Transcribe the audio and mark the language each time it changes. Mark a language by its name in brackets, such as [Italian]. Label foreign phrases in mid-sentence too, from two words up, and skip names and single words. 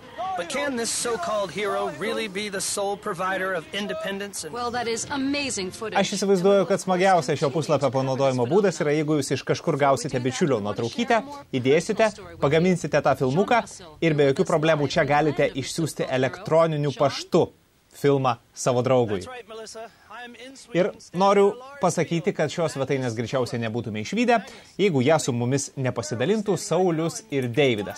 [English] But can this so-called hero really be the sole provider of independence? Well, that is amazing footage. [Lithuanian] Aš įsivaizduoju, kad smagiausia šio puslapio panaudojimo būdas yra, jeigu jūs iš kažkur gausite bičiulio nuotraukytę, įdėsite, pagaminsite tą filmuką ir be jokių problemų čia galite išsiųsti elektroniniu paštu filmą savo draugui. Ir noriu pasakyti, kad šios svetainės greičiausiai nebūtume išvydę, jeigu ją su mumis nepasidalintų Saulius ir Deividas.